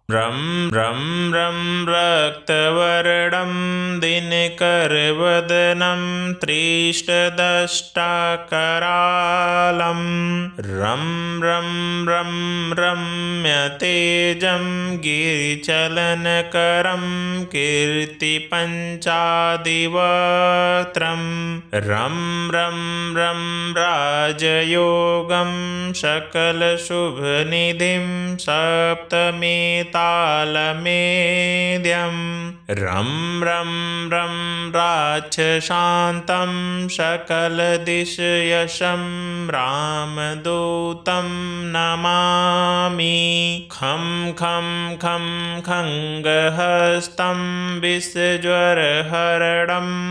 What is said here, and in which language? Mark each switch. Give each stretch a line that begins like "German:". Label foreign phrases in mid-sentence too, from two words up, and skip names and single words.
Sanskrit: रं रं रं रक्तवर्णं दिनकरवदनं त्रिष्टदष्टाकरालं रं रं रं रम्यतेजं गिरिचलनकरं कीर्तिपञ्चादिवक्त्रं रं रं रं राजयोगं सकलशुभनिधिं सप्तमेतालमेद्यं रं रं रं राक्षशान्तं सकलदिशयशं रामदूतं नमामि खं खं खं खङ्गहस्तं विषज्वरहरणं